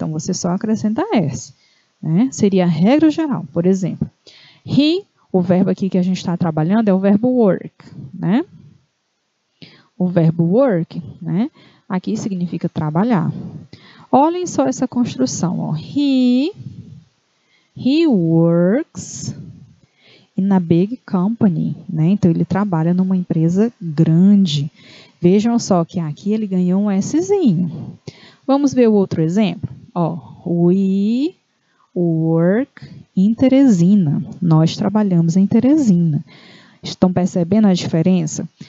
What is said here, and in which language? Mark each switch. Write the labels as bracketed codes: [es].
[pt] Então, você só acrescenta S, né? Seria a regra geral. Por exemplo, he, o verbo aqui que a gente está trabalhando é o verbo work, né? O verbo work, né? Aqui significa trabalhar. Olhem só essa construção, ó. [en] He works in a big company, né? [pt] Então, ele trabalha numa empresa grande. Vejam só que aqui ele ganhou um Szinho. Vamos ver o outro exemplo? Ó, [en] we work in Teresina. [pt] Nós trabalhamos em Teresina. Estão percebendo a diferença?